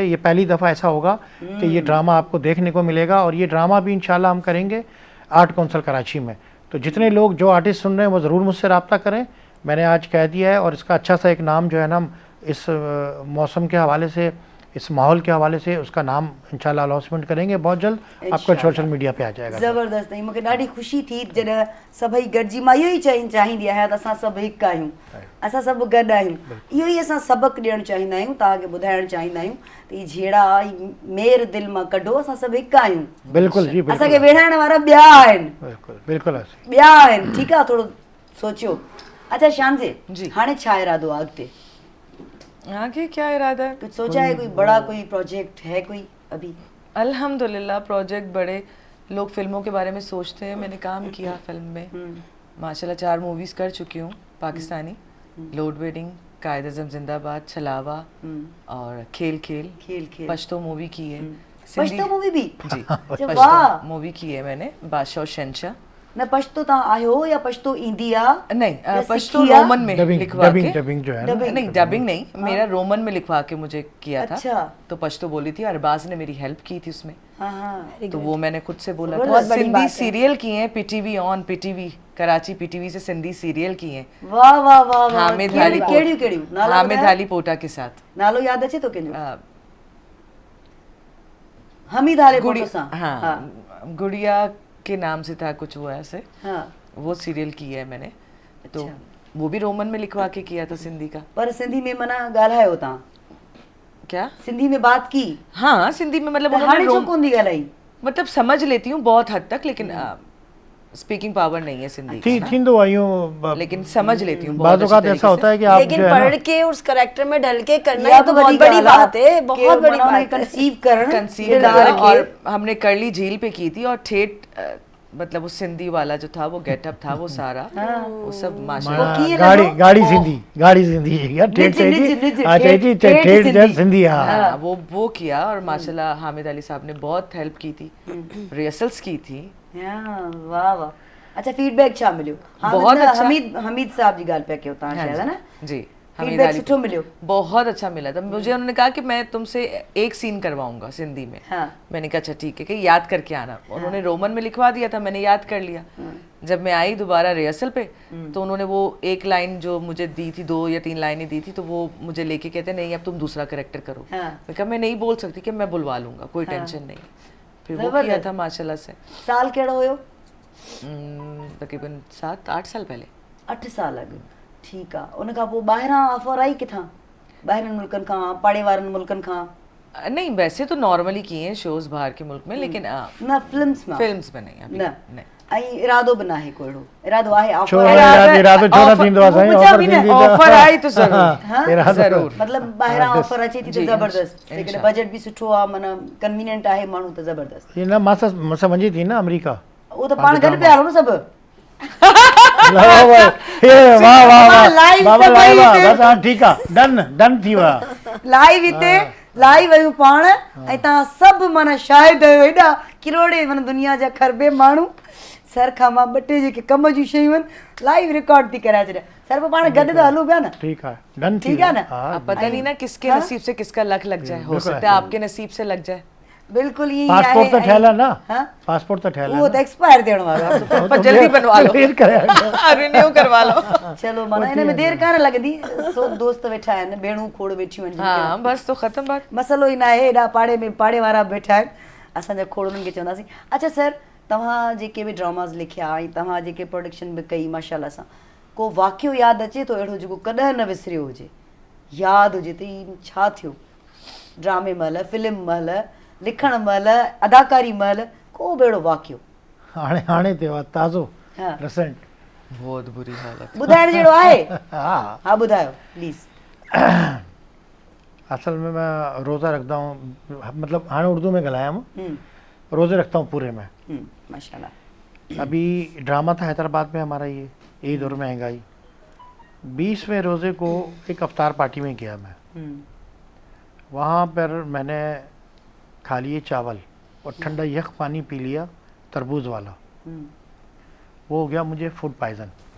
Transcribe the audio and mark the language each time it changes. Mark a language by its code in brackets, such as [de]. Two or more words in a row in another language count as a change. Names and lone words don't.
[ur] یہ پہلی دفعہ ایسا ہوگا کہ یہ ڈرامہ آپ کو دیکھنے کو ملے گا، اور یہ ڈرامہ بھی ان شاء اللہ ہم کریں گے آرٹ کونسل کراچی میں. تو جتنے لوگ جو آرٹسٹ سن رہے ہیں وہ ضرور مجھ سے رابطہ کریں، میں نے آج کہہ دیا ہے. اور اس کا اچھا سا ایک نام جو ہے نا، اس موسم کے حوالے سے، اس ماحول کے حوالے سے اس کا نام ان شاء اللہ اناؤنسمنٹ کریں گے بہت جلد، آپ کا [en] social media [ur] پہ آ جائے گا. ज़बरदस्त। [sd] ऐं मूंखे ॾाढी ख़ुशी थी जॾहिं सभई गॾिजी, मां इहो ई चाहींदी आहियां त असां सभु हिकु आहियूं, असां सभु गॾु आहियूं। इहो ई असां सबक़ु ॾियणु चाहींदा आहियूं, तव्हांखे ॿुधाइणु चाहींदा आहियूं त ही जहिड़ा मेर दिलि मां कढो, असां सभु हिकु आहियूं। [ur] بالکل جی، بالکل. [sd] असांखे विढ़ाइण वारा ॿिया आहिनि, [ur] بالکل بالکل [sd] ॿिया आहिनि, ठीकु आहे, थोरो सोचियो। [ur] اچھا شانزے जी। [sd] हाणे छा इरादो आहे अॻिते? [ur] آگے کیا ارادہ ہے? کچھ سوچا ہے، کوئی بڑا کوئی پروجیکٹ ہے کوئی ابھی? الحمدللہ پروجیکٹ بڑے، لوگ فلموں کے بارے میں سوچتے ہیں، میں نے کام کیا فلم میں، ماشاءاللہ 4 موویز کر چکی ہوں پاکستانی، لوڈ ویڈنگ، قائد اعظم زندہ باد، چھلاوہ اور کھیل کھیل پشتو مووی کی ہے. پشتو مووی بھی? जी, वाह। پشتو مووی کی ہے میں نے، بادشاہ اور شہنشاہ. [sd] न पश्तो तव्हां आहियो या पश्तो ईंदी आहे? [ur] نہیں، پشتو [sd] सिखी आहे? [ur] رومن میں لکھوا کے, ڈبنگ جو ہے نا, نہیں ڈبنگ نہیں، میرا رومن میں لکھوا کے مجھے کیا تھا. अच्छा। تو پشتو بولی تھی، ارباز نے میری ہیلپ کی تھی اس میں, हाँ, تو وہ میں نے خود سے بولا बहुत था। بڑی بات सिंधी है। سیریل کیے ہیں، پی ٹی وی آن، پی ٹی وی کراچی، پی ٹی وی سے سندھی سیریل کیے ہیں, واہ واہ واہ واہ. हामिद [sd] कहिड़ियूं नालो [ur] हामिद [sd] ॿुधायो? [ur] علی پوٹا کے ساتھ. [sd] नालो यादि अचे तो कंहिंजो? अ, [ur] हमीद हाले गुड़ी- [sd] फोटो सां? [ur] ہاں، گڑیا کے نام سے تھا کچھ، وہ ایسے, हाँ। وہ سیریل کی ہے میں نے، تو अच्छा। وہ بھی رومن میں لکھوا کے کیا تھا سندھی کا. [sd] पर सिंधी में मना ॻाल्हायो तव्हां? [ur] क्या? سندھی میں بات کی? ہاں، سندھی میں مطلب [sd] त [ur] उन्होंने [sd] हाणे छो रोम- कोन थी ॻाल्हाई? [ur] مطلب سمجھ لیتی ہوں بہت حد تک، لیکن [en] speaking power [ur] نہیں ہے سندھی [sd] थी [ur] का, [sd] थींदो आहे यूं, [ur] لیکن سمجھ لیتی ہوں बाज़ बहुत औक़ात अच्छी ऐसा तरीके ہوتا ہے کہ آپ लेकिन جو ہے पढ़ ना, کے اس کریکٹر میں ڈھل کے کرنا या ہی تو بہت بڑی بات ہے، بہت بڑی بات ہے. [sd] कंसीव करण [ur] کنسیو کیا، اور ہم نے کرلی جھیل پہ کی تھی، اور ٹھیٹھ مطلب وہ سندھی والا جو تھا وہ گیٹ اپ تھا وہ سارا وہ سب ماشاءاللہ وہ کیے نا गाड़ी वो? گاڑی سندھی یار ٹھیٹھ [sd] निज, [ur] چاہیے ٹھیٹھ سندھی ہاں ہاں، وہ کیا اور ماشاءاللہ حامد علی صاحب نے بہت ہیلپ کی تھی ریہرسلز کی تھی ہاں، واہ واہ اچھا [sd] फीडबैक छा मिलियो [ur] बहुत [sd] न, [ur] अच्छा। [sd] हमीद साहब जी गाल पे कयो ता [ur] हाँ شاید ہے نا جی حمید फीडबैक अली [sd] सुठो मिलियो [ur] بہت اچھا ملا تھا مجھے انہوں نے کہا کہ میں تم سے ایک سین کرواؤں گا سندھی میں हाँ। میں نے کہا اچھا ٹھیک ہے کہ یاد کر کے آنا انہوں نے رومن میں لکھوا دیا تھا میں نے یاد کر لیا جب میں آئی دوبارہ ریہرسل پہ تو انہوں نے وہ ایک لائن جو مجھے دی تھی 2 یا 3 لائنیں دی تھی تو وہ مجھے لے کے کہتے نہیں اب تم دوسرا کریکٹر کرو हाँ। میں کہا میں نہیں بول سکتی کہ میں بلوا لوں گا کوئی ٹینشن نہیں پھر وہ जबरदस्त। کیا تھا ماشاءاللہ سے [sd] साल केड़ो होयो [ur] تقریباً 7-8 سال پہلے [sd] 8 साल अॻु ठीकु आहे उन खां पोइ ॿाहिरां ऑफर आई किथां ॿाहिरनि मुल्कनि खां पाड़े वारनि मुल्कनि खां [ur] نہیں ویسے تو نارملی کیے ہیں شوز باہر کے ملک میں لیکن [sd] न फिल्म्स मां [ur] فلمز میں نہیں ابھی [sd] न [ur] नहीं [sd] ऐं इरादो बि नाहे को अहिड़ो इरादो आहे छो ऑफर इरादो छो न थींदो आहे साईं मुंहिंजा ऑफर बि न, थींदी त [ur] آفر آئی تو ضرور हाँ? [sd] इरादो [ur] जरूर [sd] मतिलबु ॿाहिरां ऑफर अचे थी त [ur] जी, ज़बरदस्त इंशा- [sd] जेकॾहिं बजट बि सुठो आहे माना कन्वीनियंट आहे माण्हू त ज़बरदस्त ये ना मस वञी थी न अमेरिका उहो त पाण गॾु पिया हलो न सभु [ur] वाह वाह वाह लाइव बाबा [sd] सभई लाइव हिते। बस हां ठीकु आहे डन थी वियो आहे लाइव हिते लाइव आहियूं पाण ऐं तव्हां सभु माना शायदि आहियो हेॾा किरोड़े माना दुनिया जा खरबे माण्हू सर खां मां 2 टे जेके कम जूं शयूं आहिनि लाइव रिकॉर्ड थी कराए छॾिया सर पोइ पाण गॾु त हलूं पिया न [ur] ٹھیک ہے ڈن ٹھیک ہے نا? اب پتہ نہیں نا کس کے نصیب سے کس کا لک لگ جائے ہو बिल्कुल سکتا ہے آپ کے نصیب سے لگ جائے [sd] बिल्कुलु ईअं ई पासपोर्ट त आहे ठहियल आहे न [ur] हाँ? [sd] पासपोर्ट त ठहियल उहो त एक्सपायर थियण वारो आहे [ur] پر جلدی بنوا لو پھر کرایا رینیو کروا لو [sd] चलो माना हिन में देरि कान लॻंदी सो दोस्त वेठा आहिनि भेणूं खोड़ वेठियूं आहिनि [ur] ہاں بس تو ختم بات [sd] मसलो ई न आहे हेॾा पाड़े में पाड़े वारा वेठा आहिनि असांजा खोड़ उन्हनि खे चवंदासीं अच्छा सर तव्हां जेके बि ड्रामास लिखिया ऐं तव्हां जेके प्रोडक्शन बि कई माशाल्लाह सां को वाक़ियो यादि अचे थो अहिड़ो जेको कॾहिं न विसरियो हुजे यादि हुजे त ई छा थियो ड्रामे महिल फिल्म महिल लिखण महिल अदाकारी महिल को बि अहिड़ो वाक़ियो हाणे थियो आहे ताज़ो [ur] हाँ। रिसेंट بہت بری حالت [sd] ॿुधाइण जहिड़ो आहे [ur] हाँ [sd] हा ॿुधायो प्लीज़ [ur] اصل میں میں روزہ رکھتا ہوں مطلب ہاں [sd] उर्दू में ॻाल्हायां [ur] روزے رکھتا ہوں پورے میں माशाल्लाह ابھی ڈرامہ تھا حیدرآباد میں ہمارا یہ عید اور مہنگائی 20ویں روزے کو ایک افطار پارٹی میں گیا میں وہاں پر میں نے کھا لیے چاول اور ٹھنڈا یخ پانی پی لیا تربوز والا وہ ہو گیا مجھے فوڈ پوائزن